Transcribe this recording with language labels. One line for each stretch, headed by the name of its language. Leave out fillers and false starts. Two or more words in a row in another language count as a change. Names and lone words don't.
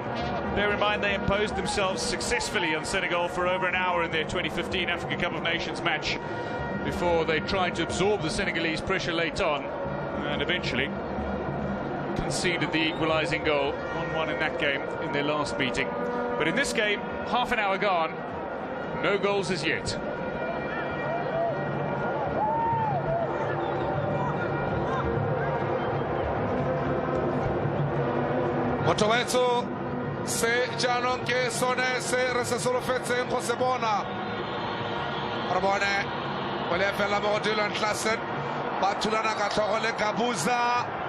English: Bear in mind they imposed themselves successfully on Senegal for over an hour in their 2015 Africa Cup of Nations match before they tried to absorb the Senegalese pressure late on and eventually conceded the equalising goal, 1-1 in that game in their last meeting. But in this game, half an hour gone, no goals as yet.
Tswana: Motowetso se jaanong ke sone se re se solofetseng go se bona. Re bone go le fela mo go Dylan Klassen ba thulana ka tlhogo le Kabuza.